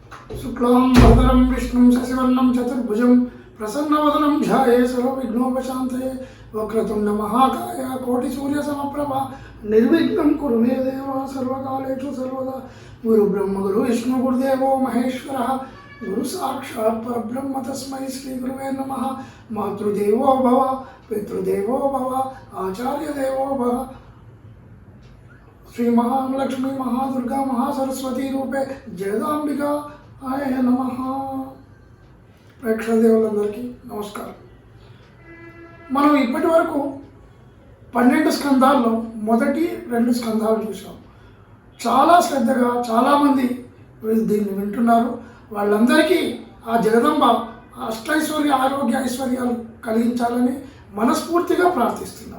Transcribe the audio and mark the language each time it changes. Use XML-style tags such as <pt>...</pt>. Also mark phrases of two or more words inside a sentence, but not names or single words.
<sa>शुक्लां वरदं विष्णुं शशिवर्णं चतुर्भुजं प्रसन्नवदनं ध्यायेत् सर्वविघ्नोपशान्तये वक्रतुण्डमहाकाय कोटिसूर्यसमप्रभा निर्विघ्नं कुरु मे देव सर्वकालेषु सर्वदा गुरुब्रह्म गुरुविष्णु गुरुदेवो महेश्वरः गुरु साक्षात् परब्रह्म तस्मै श्रीगुरुवे नमः। मातृदेवो भव पितृदेवो भव आचार्यदेवो भव। श्री महालक्ष्मी महादुर्गा महासरस्वती रूपे जगदांबिका आय नमः।</sa> <te>ప్రేక్షకులందరికీ నమస్కారం। మనం ఇప్పటి వరకు 12 స్కంధాల్లో మొదటి 2 స్కంధాలు చూసాం। చాలా శ్రద్ధగా చాలామంది దీన్ని వింటున్నారు। వాళ్ళందరికీ ఆ జగదంబ అష్టైశ్వర్య ఆరోగ్య ఐశ్వర్యాలు కలిగించాలని మనస్ఫూర్తిగా ప్రార్థిస్తున్నాను।</te>